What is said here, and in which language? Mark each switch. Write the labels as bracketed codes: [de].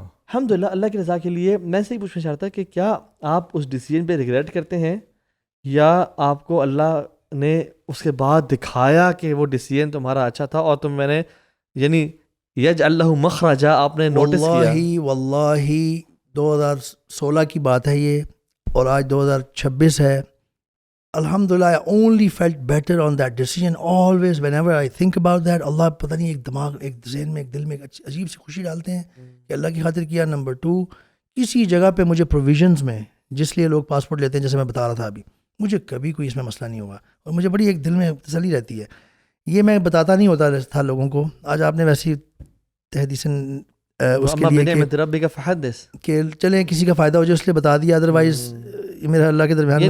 [ur] الحمدللہ اللہ کی رضا کے لیے میں سے ہی پوچھنا چاہتا کہ کیا آپ اس ڈیسیجن پہ ریگریٹ کرتے ہیں, یا آپ کو اللہ نے اس کے بعد دکھایا کہ وہ ڈیسیجن تمہارا اچھا تھا اور تم میں نے یعنی [ar] یجعل لہ مخرجا [ur] آپ نے نوٹس کیا؟ واللہ 2016 کی بات ہے یہ, اور آج 2026 ہے. [en] الحمدللہ I only felt better on that decision always whenever I think about that. [ur] اللہ پتہ نہیں ایک دماغ, ایک ذہن میں, ایک دل میں ایک عجیب سی خوشی ڈالتے ہیں کہ اللہ کی خاطر کیا. نمبر 2, کسی جگہ پہ مجھے پروویژنز میں جس لیے لوگ پاسپورٹ لیتے ہیں, جیسے میں بتا رہا تھا ابھی, مجھے کبھی کوئی اس میں مسئلہ نہیں ہوا, اور مجھے بڑی ایک دل میں تسلی رہتی ہے. یہ میں بتاتا نہیں ہوتا تھا لوگوں کو. آج آپ نے ویسی تحدیثاً اس کے لیے کہ چلیں کسی کا فائدہ ہو جائے اس لیے بتا دیا, ادروائز میرا اللہ کے درمیان.